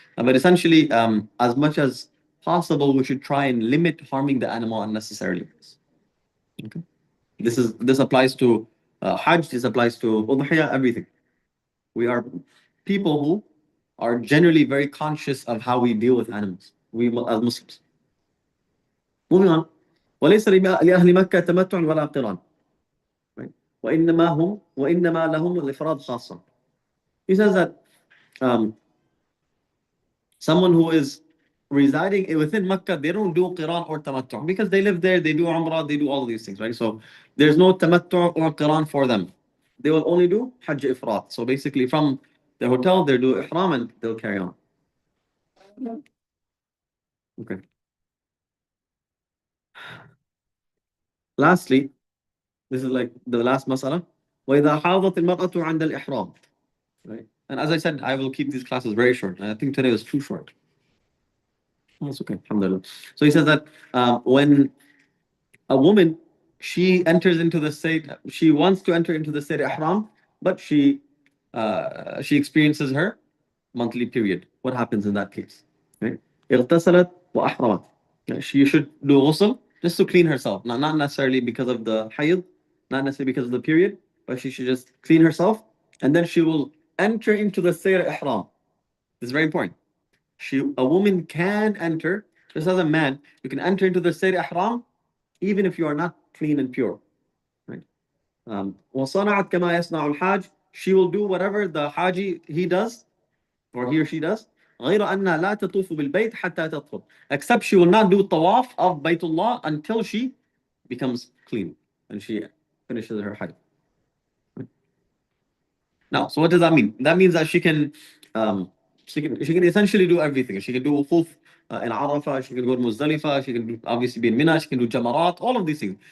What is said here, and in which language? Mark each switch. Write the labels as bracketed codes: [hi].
[en] But essentially, as much as possible, we should try and limit harming the animal unnecessarily. Okay. This applies to Hajj. This applies to Udhiyah, everything. We are people who are generally very conscious of how we deal with animals. We as Muslims. Moving on. [ar] وليس لأهل مكة تمتع ولا قران. Right? وإنما لهم الإفراد خاصة. [en] He says that um, someone who is residing within Mecca, they don't do Qiran or Tamattu because they live there, they do Umrah, they do all of these things, right? So there's no Tamattu or Qiran for them. They will only do Hajj Ifrat. So basically, from the hotel, they'll do Ihram and they'll carry on. Okay. Lastly, this is like the last masala. [ar] وإذا حاضت المرأة عند الإحرام. [en] Right? And as I said, I will keep these classes very short. I think today was too short. That's okay. Alhamdulillah. So he says that when a woman she enters into the state, she wants to enter into the state ihram, but she experiences her monthly period. What happens in that case? [ar] Right? اغتسلت وأحرمت. [en] She should do ghusl just to clean herself, not necessarily because of the hayd, not necessarily because of the period, but she should just clean herself, and then she will enter into the state ihram. This is very important. A woman can enter, just as a man, you can enter into the state ihram even if you are not clean and pure. [ar] Right? وصنعت كما يصنع الحاج. [en] She will do whatever the haji he does or he or she does. [ar] غير أنها لا تطوف بالبيت حتى تطهر. [en] Except she will not do tawaf of Baytullah until she becomes clean and she finishes her hajj. Now, so what does that mean? That means that um, she can essentially do everything. She can do wukuf in Arafah. She can go to Muzdalifah. She can obviously be in Mina. She can do Jamarat. All of these things.